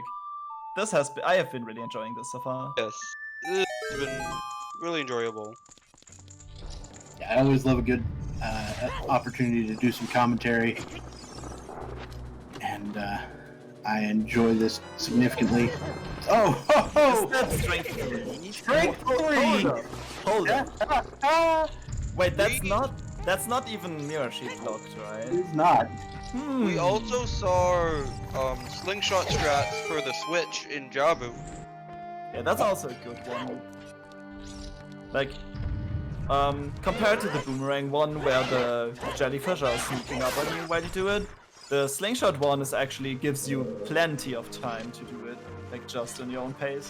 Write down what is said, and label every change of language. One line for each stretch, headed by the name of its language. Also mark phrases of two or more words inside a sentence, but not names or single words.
English: I have been really enjoying this so far. Yes, it's been really enjoyable. Yeah, I always love a good opportunity to do some commentary, and I enjoy this significantly. Oh, ho, ho! That's strength 3. Strength 3! Hold up. Wait, that's not even mirror sheet locked, right? It's not. We also saw slingshot strats for the Switch in Jabu. Yeah, that's also a good one. Like, compared to the boomerang one where the jellyfish are sneaking up on you while you do it, the slingshot one actually gives you plenty of time to do it, like just in your own pace.